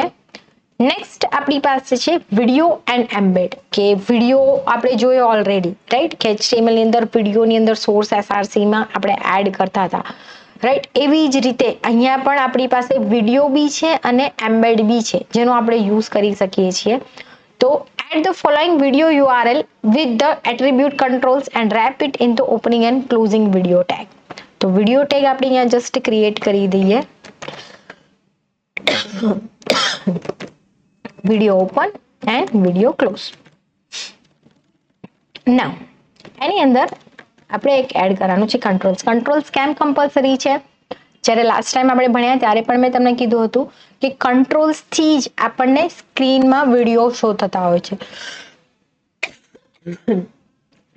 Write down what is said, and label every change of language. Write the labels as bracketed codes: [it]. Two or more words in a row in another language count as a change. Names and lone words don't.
[gu] નેક્સ્ટ આપણી પાસે છે [en] video and embed, [gu] કે વિડીયો આપણે જોયો ઓલરેડી. રાઈટ, કે HTML ની અંદર વિડીયોની અંદર સોર્સ એસઆરસીમાં આપણે એડ કરતા હતા. રાઈટ, એવી જ રીતે અહીંયા પણ આપણી પાસે વિડીયો બી છે અને એમ્બેડ બી છે જેનો આપણે યુઝ કરી શકીએ છીએ. તો [en] add the following video URL with the attribute controls and wrap it into opening and closing video tag. [gu] તો [en] video tag [gu] આપણે અહીંયા જસ્ટ ક્રિએટ કરી દઈએ. [en] video open and video close. [gu] now એની અંદર આપણે એક એડ કરવાનું છે કંટ્રોલ્સ. કંટ્રોલ્સ કેમ કમ્પલસરી છે? જ્યારે લાસ્ટ ટાઈમ આપણે ભણ્યા ત્યારે પણ મેં તમને કીધું હતું કે કંટ્રોલ્સ થી જ આપણને સ્ક્રીનમાં વિડીયો શો થતા હોય છે.